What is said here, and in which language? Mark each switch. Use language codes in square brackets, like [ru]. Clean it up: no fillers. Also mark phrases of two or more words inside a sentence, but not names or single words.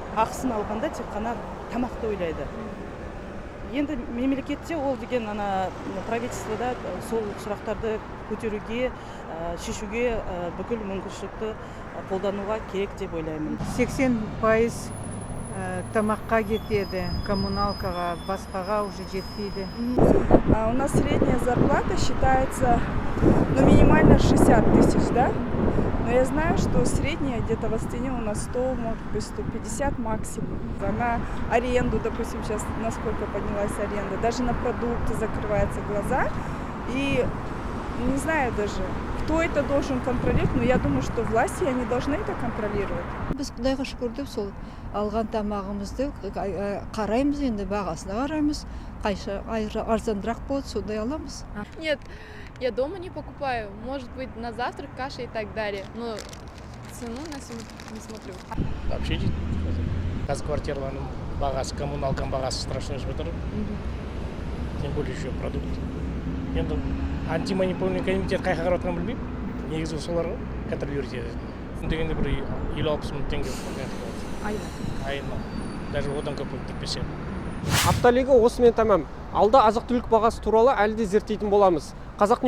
[kk] Ақысын алғанда тек қана тамақты ойлайды. Енді мемлекетте ол деген правительствода сол сұрақтарды көтеруге, шешуге бүкіл мүмкіншілікті қолдануға керек деп ойлаймын. 80% тамаққа кетеді, коммуналкаға, басқаға уже жетпейді. [ru] У нас средняя зарплата считается, минимально 60 тысяч, да? Но я знаю, что средняя где-то в Астане у нас 100, может быть 150 максимум. На аренду, допустим, сейчас насколько поднялась аренда, даже на продукты закрываются глаза. И не знаю даже, кто это должен контролировать, но я думаю, что власти, они должны это контролировать. [kk] Біз Құдайға шүкір деп сол алған тамағымызды қараймыз, енді бағасына қараймыз, қайша арзандырақ болады, сондай аламыз. [ru] Нет, я дома не покупаю, может быть на завтрак каша и так далее, но цену на сегодня не смотрю. [kk] Вообще дейді. Газ квартираларының бағасы, коммуналканың бағасы страшно өсіп жатыр. [ru] Тем более еще продукт. [kk] Енді [ru] антимонопольный комитет [kk] қайқа қарап отырғанын білмеймін. Негізі солар контролировать етеді. Дегенде бір 50-60 мың теңге айына. Даже одан көп болып кетпесе. Апталығы осымен тәмам. Алда азық-түлік бағасы туралы әлі де зерттейтін боламыз.